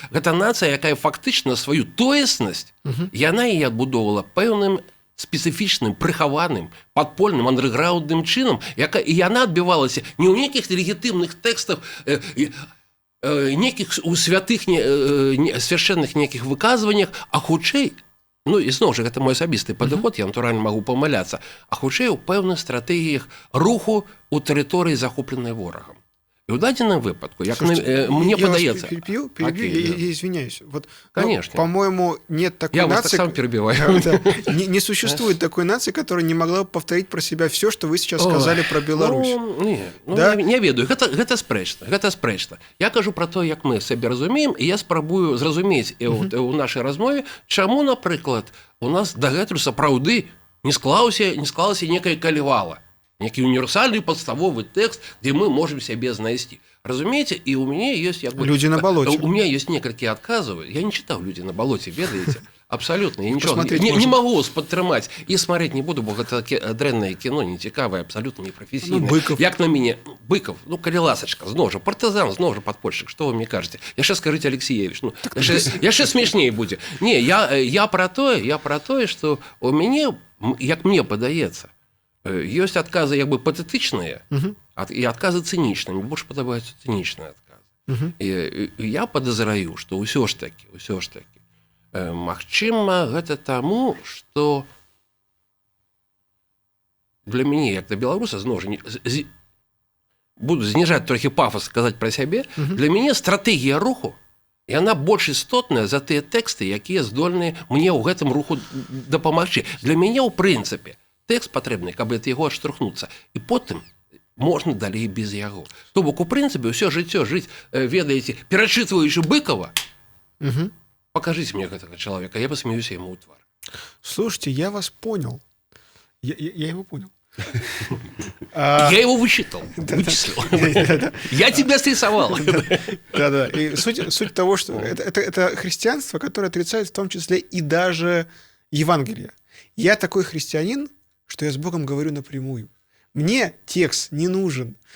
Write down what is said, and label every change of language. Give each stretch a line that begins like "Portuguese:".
Belarusian: Гэта нацыя, якая фактычна сваю тоеснасць, яна і адбудоўвала пэўным спецыфічным, прыхаваным, падпольным, андэрграўндным чынам, і яна адбівалася не ў нейкіх легітымных тэкстах, нейкіх у святых свяшчэнных нейкіх выказваннях, а хутчэй, ну і зноў жа, гэта мой асабісты падыход, я натуральна магу памыляцца, а хутчэй у пэўных стратэгіях руху ў тэрыторыі, захопленай ворагам. И в дадзеным выпадку, як мне падаецца...
Russian: Я вас перебью, я извиняюсь. Вот, конечно. По-моему, нет такой нации... Я вас так сам перебиваю. Не существует такой нации, которая не могла бы повторить про себя все, что вы сейчас сказали про Беларусь.
Belarusian: Не ведаю, гэта спрэчна. Я кажу про то, як мы сабе разумеем, і я спрабую зразумець у нашай размове, чаму, напрыклад, у нас дагэтуль сапраўды не склалася некая Калевала.
Russian: Некий универсальный подставовый текст, где мы можем себе знайсці. Разумеете, и у меня есть... Люди на болоте. У меня есть некалькі адказаў. Я не читал «Люди на болоте», ведаете? Абсолютно. Я ничего не могу вас падтрымаць. И смотреть не буду,
Belarusian: бо гэта дрэннае кино, нецікавае,
Russian: абсолютно непрофессийное. Ну, Быков.
Belarusian: Як на мяне... Быков, ну, калі ласачка, зноў жа, партызан, зноў жа падпольшчык. Что вы мне кажете? Яшчэ скажите, Алексеевич. Ну, яшчэ смешней будзе. Не, я про тое, что у мяне, як мне падаецца, ёсць адказы як бы патэтычныя і адказы цынічныя. Мне больш падабаюцца цынічныя адказы. І я падазраю, што ўсё ж такі магчыма, гэта таму, што для мяне, як для беларуса, зноў жа, буду зніжаць трохі пафас, сказаць пра сябе, для мяне стратэгія руху, яна больш істотная за тыя тэксты, якія здольныя мне ў гэтым руху дапамагчы. Для мяне, ў прынцыпе, тэкст патрэбны, каб ад яго адштурхнуцца. І потым можна далей без яго. То бок, у прынцыпе, ўсё жыццё жыць, ведаеце, перачытваючы Быкова, пакажыце мне гэтага чалавека, я пасмеюся яму ў твар.
Russian: Слушайте, я вас понял. Я его понял. Я его высчитал, вычислил. Я тебя срисовал. Да-да. И суть того, что это христианство, которое отрицает в том числе и даже Евангелие. Я такой христианин, что я с Богом говорю напрямую. Мне текст не нужен.